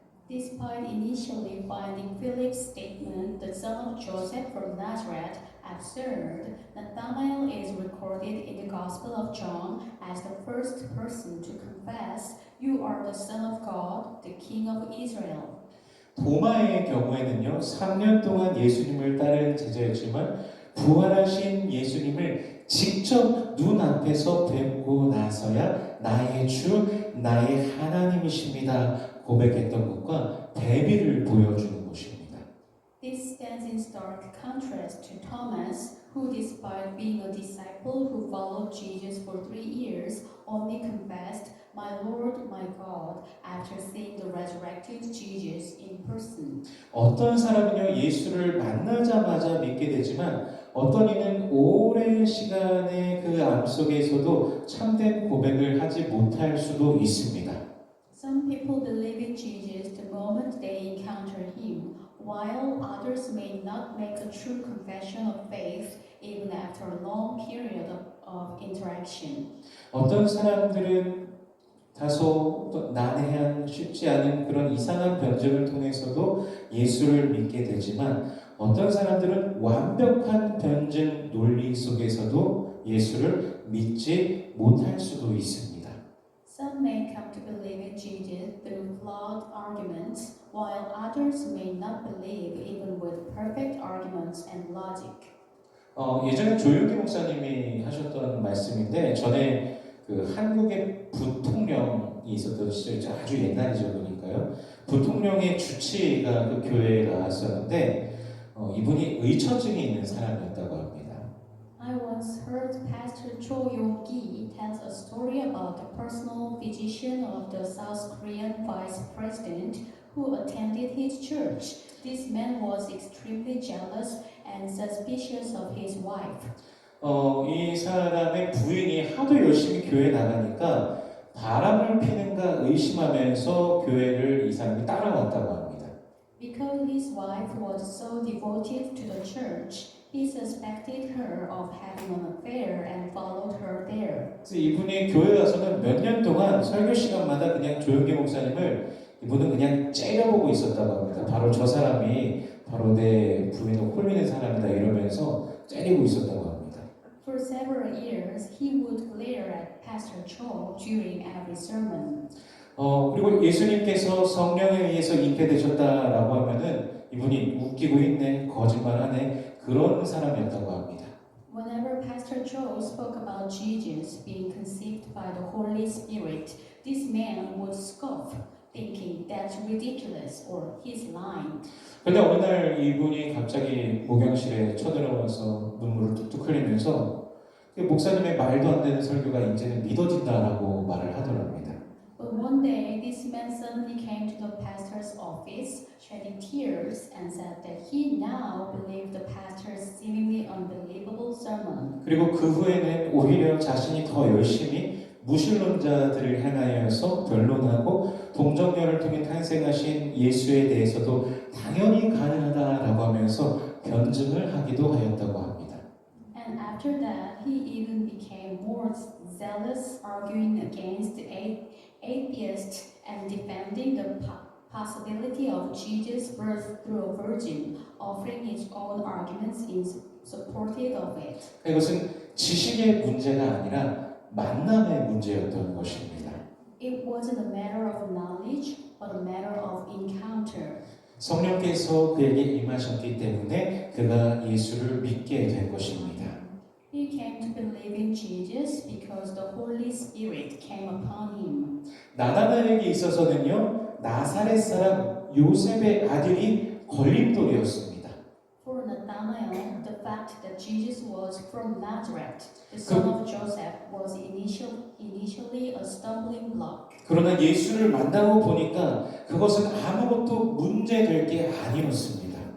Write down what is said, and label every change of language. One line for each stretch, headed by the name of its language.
English: Despite initially finding Philip's statement, the son of Joseph from Nazareth, absurd, Nathanael is recorded in the Gospel of John as the first person to confess, "You are the Son of God, the King of Israel."
Korean: 도마의 경우에는요 3년 동안 예수님을 따른 제자였지만 부활하신 예수님을 직접 눈앞에서 뵙고 나서야 나의 주, 나의 하나님이십니다 고백했던 것과 대비를 보여주는 것입니다.
English: This stands in stark contrast to Thomas, who, despite being a disciple who followed Jesus for 3 years, only confessed, "My Lord, my God," after seeing the resurrected Jesus in person.
Korean: 어떤 사람은요 예수를 만나자마자 믿게 되지만 어떤 이는 오랜 시간의 그 암 속에서도 참된 고백을 하지 못할 수도 있습니다.
English: Some people believe in Jesus the moment they encounter him, while others may not make a true confession of faith even after a long period of interaction.
Korean: 어떤 사람들은 다소 난해한 쉽지 않은 그런 이상한 변증을 통해서도 예수를 믿게 되지만 어떤 사람들은 완벽한 변증 논리 속에서도 예수를 믿지 못할 수도 있습니다.
English: Some may come to believe in Jesus through flawed arguments, while others may not believe even with perfect arguments and logic.
Korean: 예전에 조윤기 목사님이 하셨던 말씀인데 전에 그 한국의 부통령이 있었던 시절 아주 옛날이죠 그러니까요. 부통령의 주치의가 그 교회에 나왔었는데 이분이 의처증이 있는 사람이었다고 합니다.
English: I once heard Pastor Cho Yong-gi tells a story about the personal physician of the South Korean vice president who attended his church. This man was extremely jealous and suspicious of his wife.
Korean: 이 사람의 부인이 하도 열심히 교회에 나가니까 바람을 피는가 의심하면서 교회를 이 사람이 따라왔다고 합니다.
English: Because his wife was so devoted to the church, he suspected her of having an affair and followed her there.
Korean: 그래서 이분이 교회 와서는 몇 년 동안 설교 시간마다 그냥 조용기 목사님을 이분은 그냥 째려보고 있었다고 합니다. 바로 저 사람이 바로 내 부인을 홀리는 사람이다 이러면서 째리고 있었다고 합니다.
English: For several years, he would glare at Pastor Cho during every sermon.
Korean: 그리고 예수님께서 성령에 의해서 잉태되셨다라고 하면은 이분이 웃기고 있네, 거짓말하네 그런 사람이었다고 합니다.
English: Whenever Pastor Cho spoke about Jesus being conceived by the Holy Spirit, this man would scoff, thinking that's ridiculous or he's lying.
Korean: 그런데 어느 날 이분이 갑자기 목욕실에 쳐들어와서 눈물을 뚝뚝 흘리면서 목사님의 말도 안 되는 설교가 이제는 믿어진다라고 말을 하더랍니다.
English: But one day, this man suddenly came to the pastor's office, shedding tears, and said that he now believed the pastor's seemingly unbelievable sermon.
Korean: 그리고 그 후에는 오히려 자신이 더 열심히 무신론자들을 향하여서 변론하고 동정녀를 통해 탄생하신 예수에 대해서도 당연히 가능하다라고 하면서 변증을 하기도 하였다고 합니다.
English: And after that, he even became more zealous, arguing against atheists and defending the possibility of Jesus' birth through a virgin, offering his own arguments in support of it.
Korean: 이것은 지식의 문제가 아니라 만남의 문제였던 것입니다.
English: It wasn't a matter of knowledge, but a matter of encounter.
Korean: 성령께서 그에게 임하셨기 때문에 그가 예수를 믿게 된 것입니다.
English: He came to believe in Jesus because the Holy Spirit came upon him.
Korean: 나다나엘에게 있어서는요, 나사렛 사람 요셉의 아들이 걸림돌이었습니다.
English: For Nathanael, the fact that Jesus was from Nazareth, the son of Joseph, was initially a stumbling block.
Korean: 그러나 예수를 만나고 보니까 그것은 아무것도 문제될 게 아니었습니다.